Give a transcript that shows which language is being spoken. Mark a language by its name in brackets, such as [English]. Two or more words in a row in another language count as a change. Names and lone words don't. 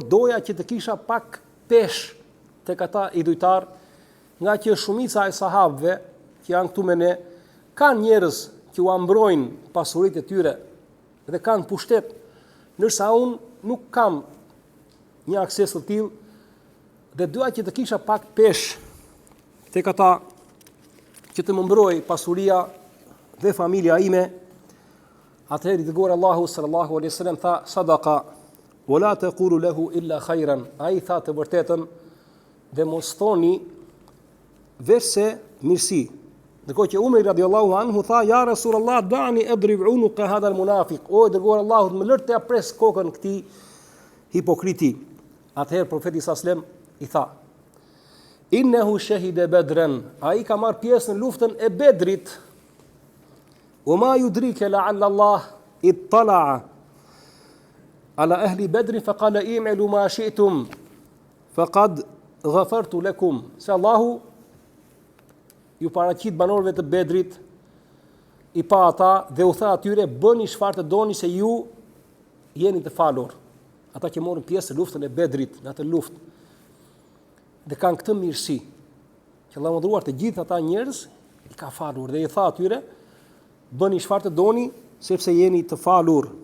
[Albanian] doja që të kisha pak pesh tek ata idhujtar, nga që shumica e sahabëve që janë këtu me ne kanë njerëz që u ambrojnë pasuritë e tyre dhe kanë pushtet, ndërsa unë nuk kam një akses të tillë, dhe doja që të kisha pak pesh tek ata që të më mbroj pasuria dhe familja ime." Atëherë i dërguar Allahu [Arabic] صلى الله عليه وسلم [Albanian] tha: [Arabic] "صدق ولا تقولوا له إلا خيرا." [Albanian] Ai tha të vërtetën dhe mos thoni veçse mirësi, Ndërkohë që Umar [Arabic] رضي الله عنه [Albanian] tha, ja [Arabic] رسول الله دعني أضرب عنق هذا المنافق. [Albanian] O dërguar Allahut, më lër të ja pres kokën këtij hipokriti. Atëherë profeti [Arabic] صلى الله عليه وسلم [Albanian] i tha, [Arabic] إنه شهد بدرا, [Albanian] ai ka marr pjesë në luftën e Bedrit. [Arabic] وما يدريك لعل الله اطلع على أهل بدر فقال اعملوا ما شئتم فقد غفرت لكم. [Albanian] Se Allahu ju paraqit banorëve të Bedrit, i pa ata dhe u tha atyre, bëni çfarë të doni se ju jeni të falur. Ata që morën pjesë në luftën e Bedrit, në atë luftë, dhe kanë këtë mirësi, që Allahu mëdhur të gjithë ata njerëz i ka falur dhe i tha atyre, bëni çfarë të doni sepse jeni të falur.